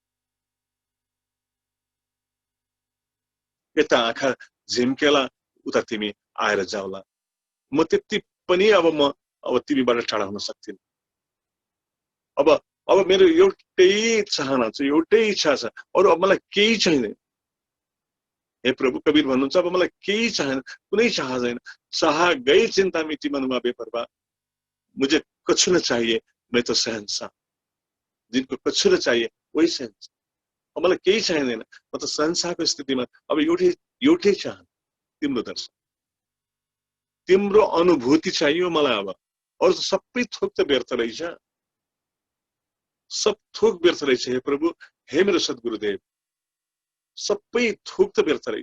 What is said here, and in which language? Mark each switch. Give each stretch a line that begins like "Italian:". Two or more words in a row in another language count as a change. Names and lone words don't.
Nepali: यता आँखा झिम्केला, उता तिमी आएर जाउला। म त्यति पनि अब तिमीबाट टाढा हुन सक्दिन। अब मेरो एउटै चाहना छ, एउटै इच्छा छ, अरू अब मलाई केही चाहिँदैन। हे प्रभु, कबीर भन्नुहुन्छ अब मलाई केही चाहिँदैन, कुनै चाह छैन।
Hindi: चाह गई चिन्ता मिटी मनुमा बेपरवाह, मुझे कुछ न चाहिए, मैं तो शहंशाह। जिनको कुछ न चाहिए वही शहंशाह।
Nepali: अब मलाई केही चाहिँदैन, म त शहंशाहको स्थितिमा। अब एउटै चाहना, तिम्रो दर्शन, तिम्रो अनुभूति चाहियो मलाई। अब अरू सबै थोक त व्यर्थ रहेछ, सब थोक व्यर्थ रहेछ। हे प्रभु, हे मेरो सद्गुरुदेव, सबै थोक त व्यर्थ रहेछ।